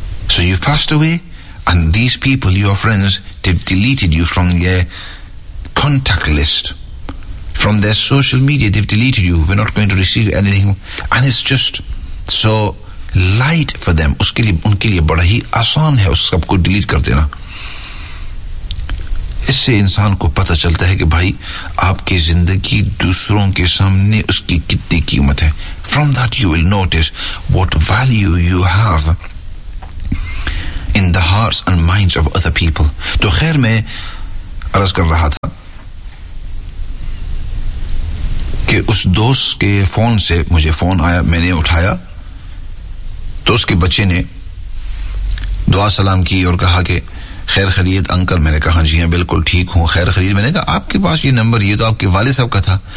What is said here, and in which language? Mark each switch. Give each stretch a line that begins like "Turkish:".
English: So you've passed away and these people, your friends, they've deleted you from their contact list, from their social media. They've deleted you. We're not going to receive anything. And it's just so light for them.
Urdu: اس کے لیے, ان کے لیے بڑا ہی آسان ہے اس سب کو delete کر دینا. اس سے انسان کو پتہ چلتا ہے کہ بھائی آپ کی زندگی دوسروں کے سامنے اس کی کتنی قیمت ہے.
English: From that you will notice what value you have in the hearts and minds of other people.
Urdu: تو خیر میں عرض کر رہا تھا کہ اس دوست کے فون سے مجھے فون آیا, میں نے اٹھایا تو اس کے بچے نے دعا سلام کی اور کہا کہ خیر خیریت انکل. میں نے کہا جی ہاں بالکل ٹھیک ہوں خیر خیریت. میں نے کہا آپ کے پاس یہ نمبر, یہ تو آپ کے والد صاحب کا تھا.